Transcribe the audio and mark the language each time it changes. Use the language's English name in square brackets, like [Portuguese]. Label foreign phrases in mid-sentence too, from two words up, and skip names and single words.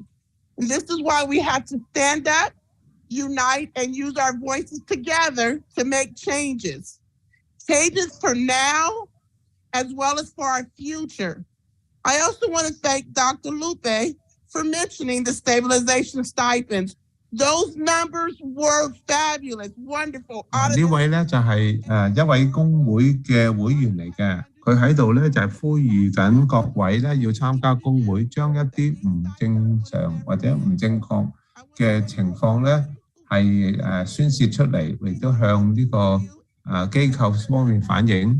[English] And this is why we have to stand up, unite, and use our voices together to make changes. Changes for now, as well as for our future. I also want to thank Dr. Lupe for mentioning the stabilization stipends. Those numbers were fabulous, wonderful. [Cantonese] 呢位咧就係一位工會嘅會員嚟嘅，佢喺度咧就係呼籲緊各位咧要參加工會，將一啲唔正常或者唔正確嘅情況咧係宣泄出嚟，亦都向呢個機構方面反映。